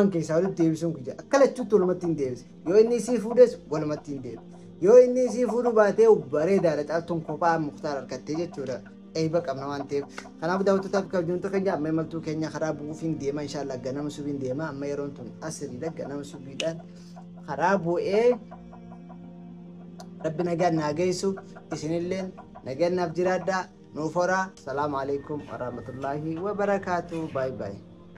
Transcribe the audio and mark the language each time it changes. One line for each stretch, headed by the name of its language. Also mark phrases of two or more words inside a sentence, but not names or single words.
Oromo: keessaa walitti deebisuun kiyya akka lachuutti walumatti hin deebise yoo inni isii fuudhes walumatti hin deebise yoo inni isii fuudhu baatee bareedaadha caaltuun kophaa mukhtaar argattee jechuudha eeba qabna waan ta'eef kanaaf daawwattootaaf kabajamtoota keenya amma imaltuu keenya karaa bu'uufiin deema inshaallah ganama subiin deema amma yeroon tun asiriidha ganama subiidhaan karaa bu'ee rabbi nagaan naa geessu isinilleen nagaan naaf jiraadhaa
Arabic: نوفرا السلام عليكم ورحمة الله وبركاته
English: bye bye